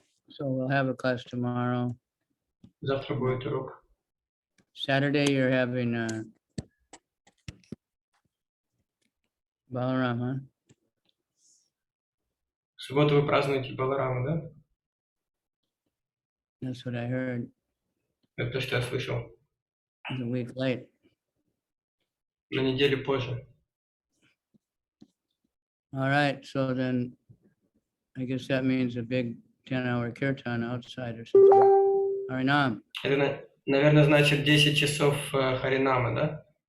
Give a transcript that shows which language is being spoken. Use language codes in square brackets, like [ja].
[en] So we'll have a class tomorrow. [ru] Завтра будет урок. [en] Saturday you're having Balaram, huh? [ru] В субботу вы празднуете Балараму, да? [en] That's what I heard. [ru] Это то, что я слышал. [en] It's a week late. [ru] На неделю позже. [en] All right, so then I guess that means a big 10-hour kirtan outside or something. Harinam. [ru] Это, наверное, значит 10 часов Харинама, да?